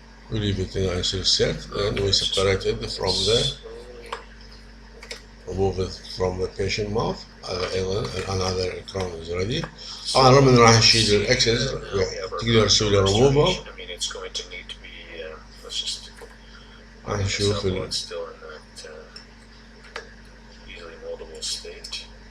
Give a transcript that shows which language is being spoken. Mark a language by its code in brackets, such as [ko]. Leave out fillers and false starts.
[en] We leave it in a nice set, then we separate it from the, remove it from the patient mouth. Another crown is ready. [ar] طبعا رغم انه راح نشيل الاكسس تقدر تسوي له removal. [en] I mean, it's going to need to be, let's just [ar] راح نشوف [en] it's still in that easily moldable state.